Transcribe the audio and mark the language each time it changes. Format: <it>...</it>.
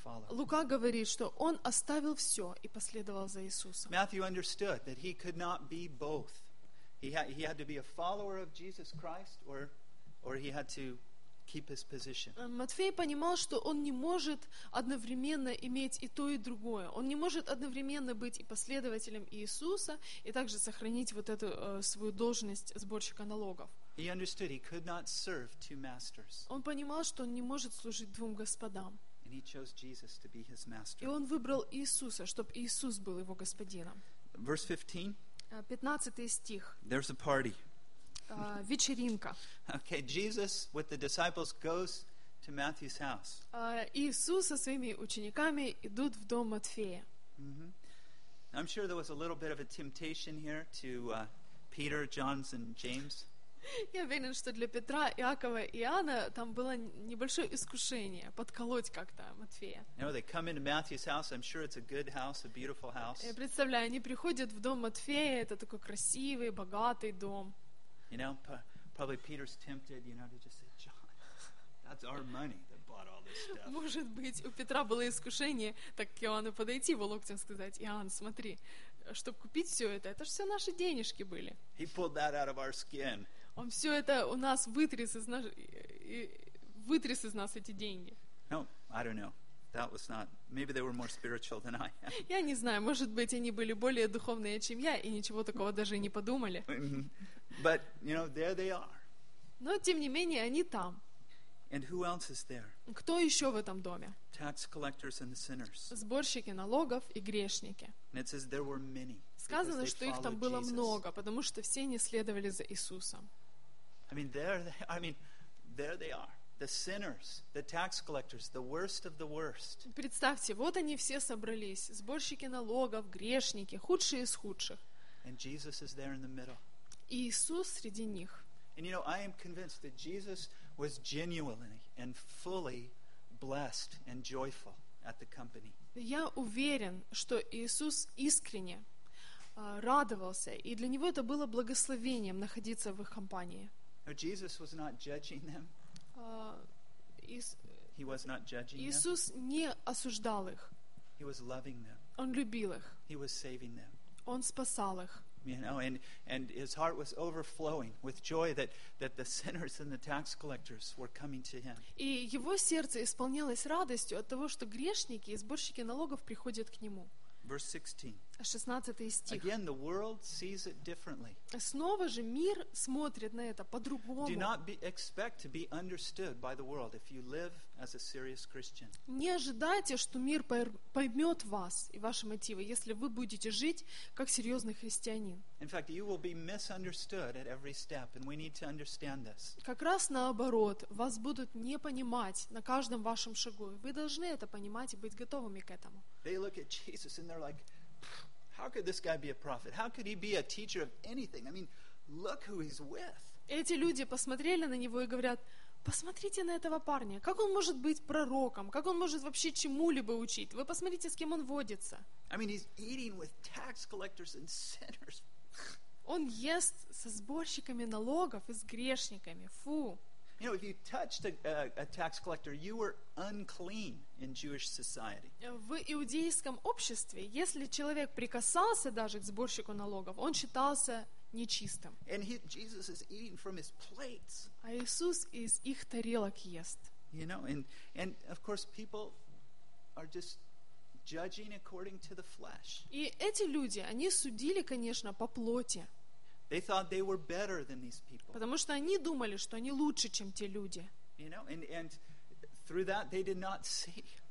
<ru>Лука говорит, что он оставил все и последовал за Иисусом.</ru> <en>Matthew understood that he could not be both. He had to be a follower of Jesus Christ, or he had to keep his position.</en> <ru>Матфей понимал, что он не может одновременно иметь и то, и другое. Он не может одновременно быть и последователем Иисуса, и также сохранить вот эту свою должность сборщика налогов.</ru> <en>He understood he could not serve two masters.</en> <ru>Он понимал, что он не может служить двум господам.</ru> <en>And he chose Jesus to be his master.</en> <ru>И он выбрал Иисуса, чтобы Иисус был его господином.</ru> <en>Verse 15.</en> <ru>15 стих.</ru> <en>There's a party.</en> <ru>Вечеринка.</ru> <en>Okay, Jesus with the disciples goes to Matthew's house.</en> <ru>Иисус со своими учениками идут в дом Матфея. Mm-hmm.</ru> <en>I'm sure there was a little bit of a temptation here to Peter, John, and James.</en> <ru>Я уверен, что для Петра, Иакова и Иоанна там было небольшое искушение подколоть как-то Матфея.</ru> <en>You know, they come into Matthew's house. I'm sure it's a good house, a beautiful house.</en> <ru>Я представляю, они приходят в дом Матфея, это такой красивый, богатый дом.</ru> <en>You know, probably Peter's tempted, you know, to just say, John, that's our money that bought all this stuff.</en> <ru>Может быть, у Петра было искушение так к Иоанну подойти, его локтем сказать, Иоанн, смотри, чтобы купить все это же все наши денежки были.</ru> <en>He pulled that out of our skin.</en> <ru>Он все это у нас вытряс из нас эти деньги.</ru> <en>No, I don't know. That was not. Maybe they were more spiritual than I.</en> <ru>Я не знаю, может быть, они были более духовные, чем я, и ничего такого даже не подумали.</ru> <en>But you know, there they are.</en> <ru>Но тем не менее, они там.</ru> <en>And who else is there?</en> <ru>Кто еще в этом доме?</ru> <en>Tax collectors and the sinners.</en> <ru>Сборщики налогов и грешники.</ru> <en>And it says there were many.</en> <ru>Сказано, что их там было много, потому что все они следовали за Иисусом.</ru> <en>I mean, there they are. The sinners, the tax collectors, the worst of the worst.</en> <ru>Представьте, вот они все собрались, сборщики налогов, грешники, худшие из худших.</ru> <en>And Jesus is there in the middle.</en> <ru>И Иисус среди них.</ru> <en>And you know, I am convinced that Jesus was genuinely and fully blessed and joyful at the company.</en> <ru>Я уверен, что Иисус искренне радовался, и для него это было благословением находиться в их компании.</ru> <en>Now, Jesus was not judging them. He was not judging them.</en> <ru>Иисус не осуждал их.</ru> <en>He was loving them.</en> <ru>Он любил их.</ru> <en>He was saving them.</en> <ru>Он спасал их.</ru> <en>You know, and his heart was overflowing with joy that the sinners and the tax collectors were coming to him.</en> <ru>И его сердце исполнялось радостью от того, что грешники и сборщики налогов приходят к нему.</ru> <en>Verse</en> <ru>16. 16 стих.</ru> <en>Again, the world sees it differently.</en> <ru>Снова же мир смотрит на это по-другому.</ru> <en>Do not expect to be understood by the world if you live as a serious Christian.</en> <ru>Не ожидайте, что мир поймет вас и ваши мотивы, если вы будете жить как серьезный христианин.</ru> <en>In fact, you will be misunderstood at every step, and we need to understand this.</en> <ru>Как раз наоборот, вас будут не понимать на каждом вашем шагу. Вы должны это понимать и быть готовыми к этому.</ru> <en>They look at Jesus and they're like, how could this guy be a prophet? How could he be a teacher of anything? I mean, look who he's with.</en> <ru>Эти люди посмотрели на него и говорят, посмотрите на этого парня. Как он может быть пророком? Как он может вообще чему-либо учить? Вы посмотрите, с кем он водится.</ru> <en>I mean, he's eating with tax collectors and sinners.</en> <ru>Он ест со сборщиками налогов и с грешниками. Фу.</ru> <en>You know, if you touched a tax collector, you were unclean in Jewish society.</en> <ru>В иудейском обществе, если человек прикасался даже к сборщику налогов, он считался нечистым.</ru> <en>And Jesus is eating from his plates.</en> <ru>А Иисус из их тарелок ест.</ru> <en>You know, and of course people are just judging according to the flesh.</en> <ru>И эти люди, они судили, конечно, по плоти.</ru> <en>They thought they were better than these people.</en> <ru>Потому что они думали, что они лучше, чем те люди.</ru> <en>You know, and through that they did not see.</en>